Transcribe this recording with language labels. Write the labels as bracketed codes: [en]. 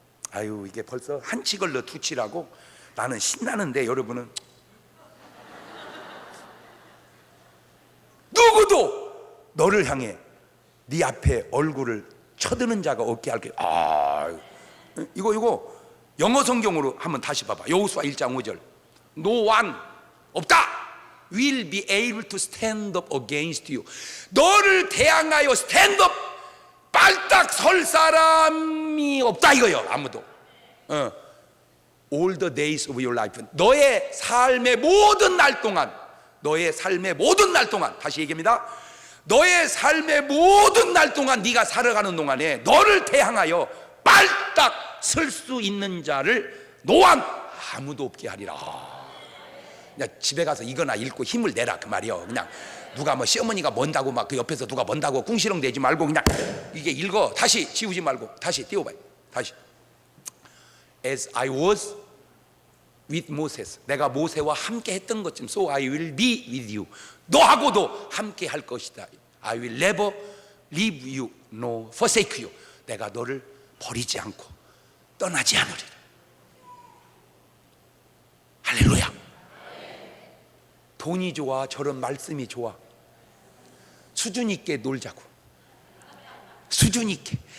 [ko] 아유, 이게 벌써 한 치 걸러 두 치라고 나는 신나는데 여러분은 누구도 너를 향해 네 앞에 얼굴을 쳐드는 자가 없게 할 거야. 이거 영어 성경으로 한번 다시 봐봐. 여호수아 1장 5절. [en] No one, [ko] 없다, [en] will be able to stand up against you. [ko] 너를 대항하여 [en] stand up, [ko] 발딱 설 사람이 없다 이거요. 아무도. [en] All the days of your life. [ko] 너의 삶의 모든 날 동안, 너의 삶의 모든 날 동안, 다시 얘기합니다. 너의 삶의 모든 날 동안 네가 살아가는 동안에 너를 대항하여 발딱 설 수 있는 자를 노한 아무도 없게 하리라. 그냥 집에 가서 이거나 읽고 힘을 내라 그 말이요. 그냥 누가 뭐 시어머니가 먼다고 막 그 옆에서 누가 먼다고 궁시렁 대지 말고 그냥 이게 읽어. 다시 지우지 말고 다시 띄워봐요. 다시. [en] As I was with Moses. [ko] 내가 모세와 함께 했던 것처럼 [en] So I will be with you. [ko] 너하고도 함께 할 것이다. [en] I will never leave you nor forsake you. [ko] 내가 너를 버리지 않고 떠나지 않으리라. 할렐루야. 돈이 좋아, 저런 말씀이 좋아. 수준 있게 놀자고. 수준 있게.